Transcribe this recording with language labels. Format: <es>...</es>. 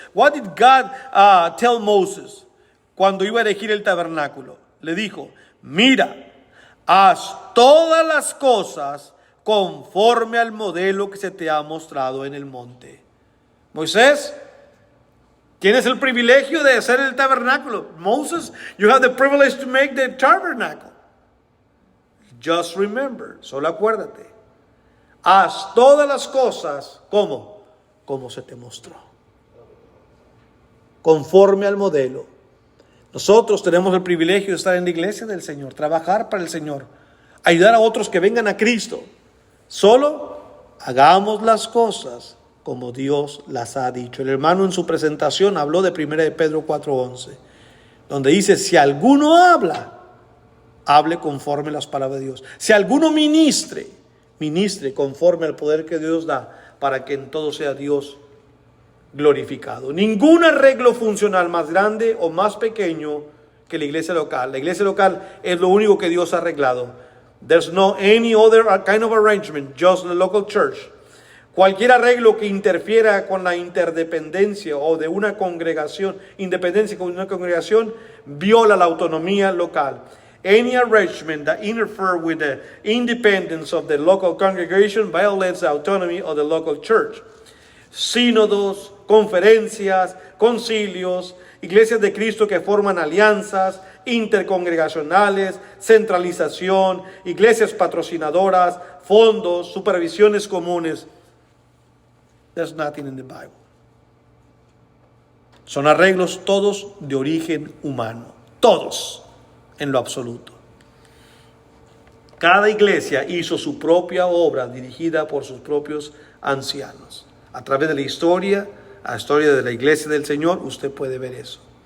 <en>What did God tell Moses</en> <es>cuando iba a erigir el tabernáculo? Le dijo, mira, haz todas las cosas conforme al modelo que se te ha mostrado en el monte. Moisés, tienes el privilegio de hacer el tabernáculo.</es> <en>Moses, you have the privilege to make the tabernacle. Just remember,</en> <es>solo acuérdate, haz todas las cosas como se te mostró, conforme al modelo. Nosotros tenemos el privilegio de estar en la iglesia del Señor, trabajar para el Señor, ayudar a otros que vengan a Cristo. Solo hagamos las cosas como Dios las ha dicho. El hermano en su presentación habló de 1 de Pedro 4:11, donde dice, si alguno hable conforme a las palabras de Dios. Si alguno ministre conforme al poder que Dios da, para que en todo sea Dios glorificado. Ningún arreglo funcional más grande o más pequeño que la iglesia local. La iglesia local es lo único que Dios ha arreglado.</es> <en>There's no any other kind of arrangement, just the local church.</en> <es>Cualquier arreglo que interfiera con la interdependencia o de una congregación, independencia con una congregación, viola la autonomía local.</es> <en>Any arrangement that interfere with the independence of the local congregation violates the autonomy of the local church.</en> <es>Sínodos, conferencias, concilios, iglesias de Cristo que forman alianzas intercongregacionales, centralización, iglesias patrocinadoras, fondos, supervisiones comunes.</es> <en>There's nothing in the Bible.</en> <es>Son arreglos todos de origen humano, todos en lo absoluto. Cada iglesia hizo su propia obra dirigida por sus propios ancianos. A través de la historia de la iglesia del Señor, usted puede ver eso.</es>